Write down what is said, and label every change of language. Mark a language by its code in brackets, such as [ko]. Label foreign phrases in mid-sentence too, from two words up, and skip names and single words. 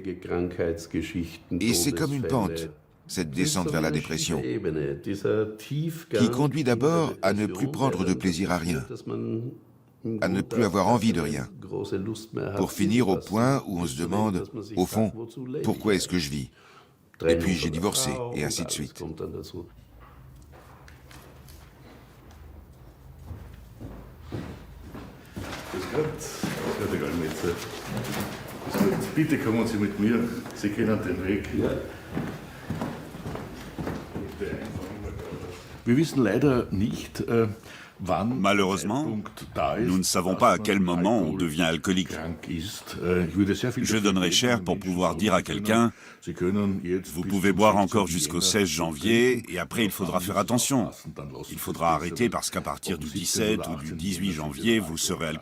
[fr] Et c'est comme une pente, cette descente vers la dépression, qui conduit d'abord à ne plus prendre de plaisir à rien, à ne plus avoir envie de rien, pour finir au point où on se demande, au fond, pourquoi est-ce que je vis? Et puis j'ai divorcé, et ainsi de suite. [de] Bitte kommen Sie mit mir, Sie kennen den Weg. Wir wissen leider nicht, [fr] Malheureusement, nous ne savons pas à quel moment on devient alcoolique. Je donnerais cher pour pouvoir dire à quelqu'un « Vous pouvez boire encore jusqu'au 16 janvier et après il faudra faire attention. Il faudra arrêter parce qu'à partir du 17 ou du 18 janvier, vous serez alcoolique.